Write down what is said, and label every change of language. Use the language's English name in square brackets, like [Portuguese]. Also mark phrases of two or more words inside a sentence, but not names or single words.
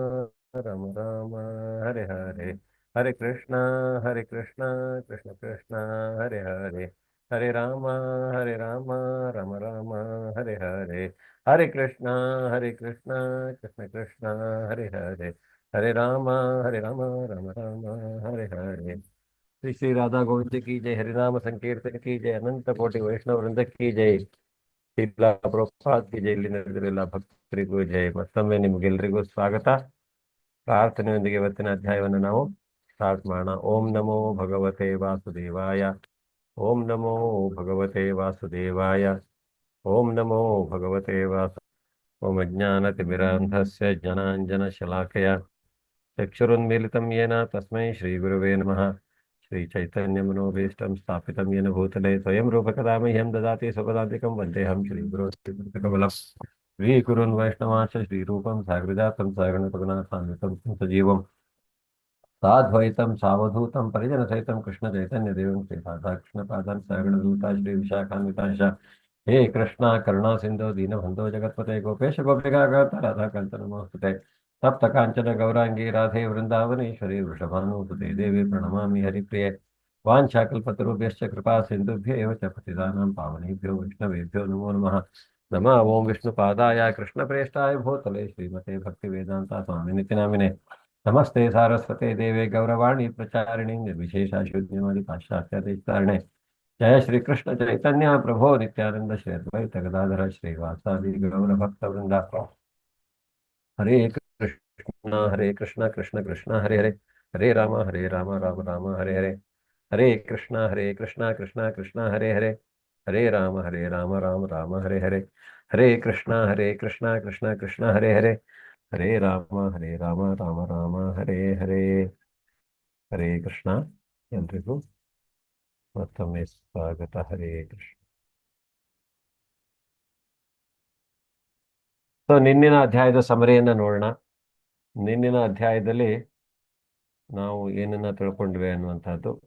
[Sanskrit] राम हरे हरे, हरे कृष्ण कृष्ण कृष्ण हरे हरे, हरे राम राम राम हरे हरे, हरे कृष्ण कृष्ण कृष्ण हरे हरे, हरे राम राम राम हरे हरे. [Hindi] श्री श्री राधा गोविंद की जय, हरिनाम संकीर्तन की जय, अनंत कोटि वैष्णव वृंद की जय, श्रील प्रभुपाद की जय. [Kannada] ಇಲ್ಲಿ ನಡೆದಿರಲ್ಲ ಭಕ್ತರಿಗೂ ಜೈ. ಮತ್ತೊಮ್ಮೆ ನಿಮ್ಗೆಲ್ರಿಗೂ ಸ್ವಾಗತ. ಪ್ರಾರ್ಥನೆಯೊಂದಿಗೆ ಇವತ್ತಿನ ಅಧ್ಯಾಯವನ್ನು ನಾವು ಸ್ಟಾರ್ಟ್ ಮಾಡೋಣ. [Sanskrit] ॐ नमो भगवते वासुदेवाय, ॐ नमो भगवते वासुदेवाय, ॐ नमो भगवते वासु. ॐ अज्ञानतिमिरान्धस्य ज्ञानाञ्जन शलाकय चक्षुरुन्मीलितं येन तस्मै श्री गुरवे नमः. श्री चैतन्य मनोभीष्टं स्थापितं येन भूतले स्वयं रूपकदा मह्यं ददाति स्वपदान्तिकं वन्देहं श्री गुरु कमलं. श्री गुरुन् वैष्णवांश श्रीरूपं सागरजातं सागरपगणासान्वितं सजीवं साद्वैतं सावधूतं परिजन सहितं कृष्ण चैतन्य देवं श्री राधाकृष्ण पादं सागरदूत श्री विशाखान्वितांश. हे कृष्ण करुणा सिन्धो दीनबन्धो जगत्पते गोपेश गोपिकागत राधाकान्त नमोस्तुते. तप्त काञ्चन गौराङ्गि राधे वृन्दावनेश्वरि वृषभानुसुते देवि प्रणमामि हरिप्रिये. वाञ्छाकल्पतरुभ्यश्च कृपा सिन्धुभ्य एव च पतितानां पावनेभ्यो वैष्णवेभ्यो नमो नमः. नमः ॐ विष्णुपादाय कृष्णप्रेष्ठाय भूतले श्रीमते भक्तिवेदान्त स्वामिनिति नामिने. नमस्ते सारस्वते देवे गौरवाणि प्रचारिणि निर्विशेष शून्यवादि पाश्चात्यदेशारणे. जय श्री कृष्ण चैतन्य प्रभो नित्यानन्द श्री अद्वैत गदाधर श्रीवासादि गौर भक्त वृन्द. हरे कृष्ण कृष्ण कृष्ण हरे हरे, हरे राम राम राम हरे हरे, हरे कृष्ण कृष्ण कृष्ण हरे हरे, हरे राम राम राम हरे हरे, हरे कृष्ण कृष्ण कृष्ण हरे हरे, हरे राम राम राम हरे हरे. [Kannada] ಹರೇ ಕೃಷ್ಣ. ಎಲ್ರಿಗೂ ಮತ್ತೊಮ್ಮೆ ಸ್ವಾಗತ. ಹರೇ ಕೃಷ್ಣ. ಸೊ ನಿನ್ನಿನ ಅಧ್ಯಾಯದ ಸಮರಿಯನ್ನ ನೋಡೋಣ. ನಿನ್ನಿನ ಅಧ್ಯಾಯದಲ್ಲಿ ನಾವು ಏನನ್ನ ತಿಳ್ಕೊಂಡ್ವಿ ಅನ್ನುವಂಥದ್ದು.